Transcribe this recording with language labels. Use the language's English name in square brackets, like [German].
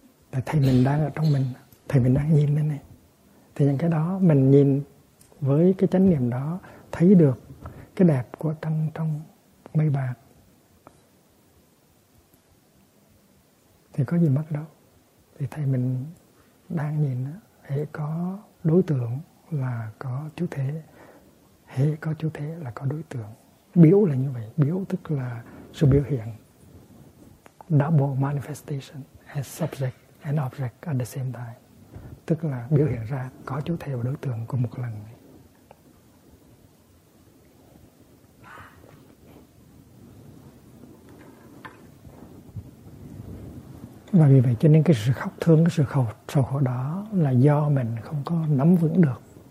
[Vietnamese] Tại thầy mình đang ở trong mình, thầy mình đang nhìn lên này. Thì những cái đó mình nhìn với cái chánh niệm đó, thấy được cái đẹp của trăng trong mây bạc, thì có gì mất đâu. Thì thầy mình đang nhìn, hễ có đối tượng là có chú thể. Hễ có chú thể là có đối tượng. Biểu là như vậy. Biểu tức là sự biểu hiện. [English] Double manifestation as subject and object at the same time. [Vietnamese] Tức là biểu hiện ra có chú thể và đối tượng của một lần. Và vì vậy cho nên cái sự khóc thương, cái sự khổ, sầu khổ đó là do mình không có nắm vững được.